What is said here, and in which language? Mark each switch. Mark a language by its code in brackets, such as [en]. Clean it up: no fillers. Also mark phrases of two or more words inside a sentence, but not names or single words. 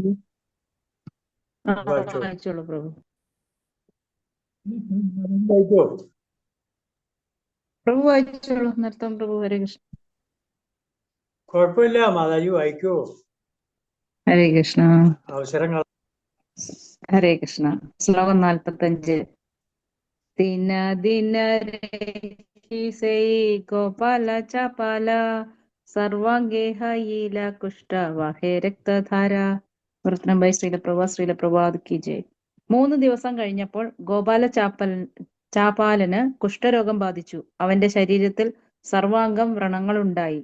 [ml] വായിച്ചോളൂ പ്രഭു. പ്രഭു വായിച്ചോളൂ. നിർത്താം പ്രഭു. ഹരേ കൃഷ്ണ. കുഴപ്പമില്ല മാതാജി, വായിക്കോ. ഹരേ കൃഷ്ണ. അവസരങ്ങൾ. ഹരേ കൃഷ്ണ. ശ്ലോകം 45. [bn] দিন দিন সেই গোপাল চাপাল সর্বাঙ্গে হৈল কুষ্ঠবাহে রক্তধারা. [en] translation by ശ്രീല പ്രഭാത് [hi] की जय. [ml] 3 ദിവസം കഴിഞ്ഞപ്പോൾ ചാപാലന് കുഷ്ഠരോഗം ബാധിച്ചു. അവന്റെ ശരീരത്തിൽ സർവാംഗം വ്രണങ്ങളുണ്ടായി.